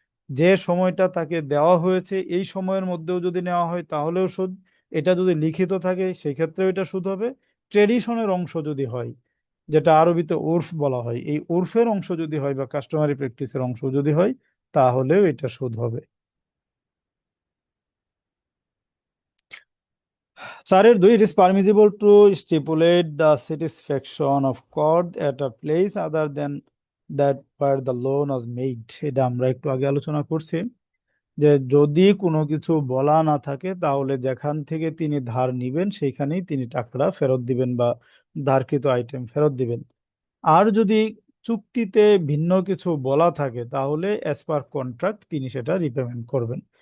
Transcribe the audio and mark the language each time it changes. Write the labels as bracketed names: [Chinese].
[Bangla] যে সময়টা তাকে দেওয়া হয়েছে এই সময়ের মধ্যেও যদি নেওয়া হয় তাহলেও সুদ। এটা যদি লিখিত থাকে সেই ক্ষেত্রেও এটা সুদ হবে। ট্রেডিশনের অংশ যদি হয়, যেটা আরবিতে উর্ফ বলা হয়, এই উর্ফের অংশ যদি হয় বা কাস্টমারি প্র্যাকটিসের অংশ যদি হয় তাহলেও এটা সুদ হবে। [English] 4-2, it is permissible to stipulate the satisfaction of court at a place other than that where the loan was made, [Bangla] এটা আমরা একটু আগে আলোচনা করছি যে যদি কোনো কিছু বলা না থাকে তাহলে যেখান থেকে তিনি ধার নিবেন সেইখানেই তিনি টাকাটা ফেরত দিবেন বা ধারকৃত আইটেম ফেরত দিবেন। আর যদি চুক্তিতে ভিন্ন কিছু বলা থাকে তাহলে [English] as per contract [Bangla] তিনি সেটা রিপেমেন্ট করবেন।